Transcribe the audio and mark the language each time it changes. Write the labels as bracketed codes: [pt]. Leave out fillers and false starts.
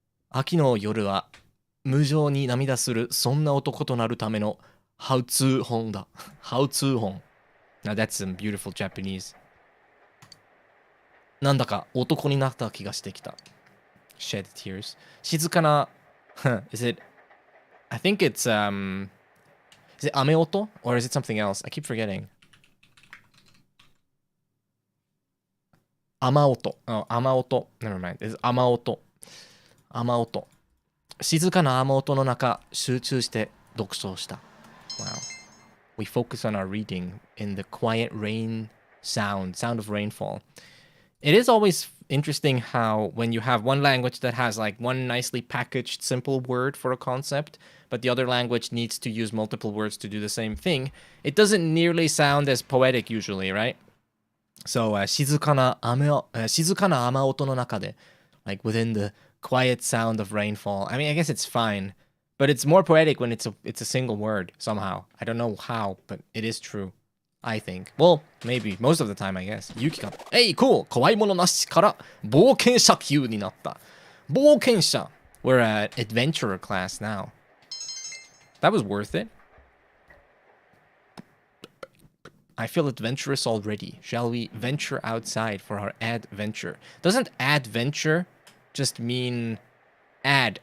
[ja] 秋の夜は無情に涙するそんな男となるための [en] How to [ja] 本だ。 [en] How to 本。 Now that's some beautiful Japanese. [ja] なんだか男になった気がしてきた。 [en] Shed tears. [ja] 静かな。 [en] Is it? I think it's Is it 雨音 or is it something else? I keep forgetting. [ja] 雨音。雨音。 [en] Never mind. It's [ja] 雨音。雨音。静かな雨音の中、集中して読書をした。 [en] Wow. We focus on our reading in the quiet rain sound of rainfall. It is always interesting how when you have one language that has like one nicely packaged simple word for a concept, but the other language needs to use multiple words to do the same thing, it doesn't nearly sound as poetic usually, right? So, [ja] 静かな雨音の中で, [en] like within the quiet sound of rainfall. I mean, I guess it's fine, but it's more poetic when it's a single word somehow. I don't know how, but it is true. I think. Well, maybe. Most of the time, I guess. ユキが、Hey, cool! [ja] 怖いものなしから冒険者級になった。 [en] 冒険者 We're at adventurer class now. That was worth it. I feel adventurous already. Shall we venture outside for our adventure? Doesn't adventure just mean ad?